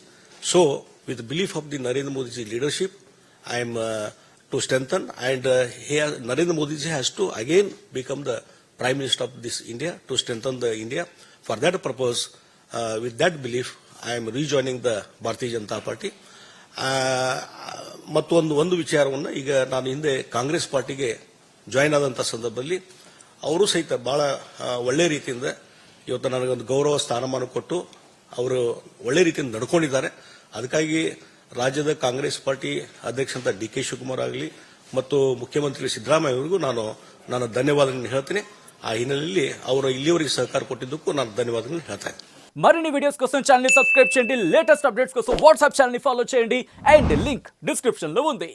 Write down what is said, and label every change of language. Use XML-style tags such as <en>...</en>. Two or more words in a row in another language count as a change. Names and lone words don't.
<en>So, with the belief of the Narendra Modi ji leadership, I am to strengthen, and Narendra Modi ji has to again become the Prime Minister of this India to strengthen the India. For that purpose, with that belief, I am rejoining the Bharatiya Janata Party.</en> <kn>ಮತ್ತೊಂದು ವಿಚಾರವನ್ನು ಈಗ ನಾನು ಹಿಂದೆ ಕಾಂಗ್ರೆಸ್ ಪಾರ್ಟಿಗೆ ಜಾಯಿನ್ ಆದಂಥ ಸಂದರ್ಭದಲ್ಲಿ ಅವರು ಸಹಿತ ಬಹಳ ಒಳ್ಳೆ ರೀತಿಯಿಂದ ಇವತ್ತು ನನಗೊಂದು ಗೌರವ ಸ್ಥಾನಮಾನ ಕೊಟ್ಟು ಅವರು ಒಳ್ಳೆ ರೀತಿಯಿಂದ ನಡ್ಕೊಂಡಿದ್ದಾರೆ. ಅದಕ್ಕಾಗಿ ರಾಜ್ಯದ ಕಾಂಗ್ರೆಸ್ ಪಾರ್ಟಿ ಅಧ್ಯಕ್ಷಂತ ಡಿ ಕೆ ಶಿವಕುಮಾರ್ ಆಗಲಿ ಮತ್ತು ಮುಖ್ಯಮಂತ್ರಿ ಸಿದ್ದರಾಮಯ್ಯ ಅವರಿಗೂ ನಾನು ಧನ್ಯವಾದಗಳನ್ನು ಹೇಳ್ತೀನಿ. ಆ ಹಿನ್ನೆಲೆಯಲ್ಲಿ ಅವರು ಇಲ್ಲಿವರೆಗೆ ಸಹಕಾರ ಕೊಟ್ಟಿದ್ದಕ್ಕೂ ನಾನು ಧನ್ಯವಾದಗಳನ್ನು ಹೇಳ್ತಾ ಇದ್ದೀನಿ.</kn> <te>మరిన్ని వీడియోస్ కోసం ఛానల్ ని సబ్స్క్రైబ్ చేయండి,</te> <en>latest updates</en> <te>కోసం వాట్సాప్ ఛానల్ ని ఫాలో చేయండి,</te> <en>and link description</en> <te>లో ఉంది.</te>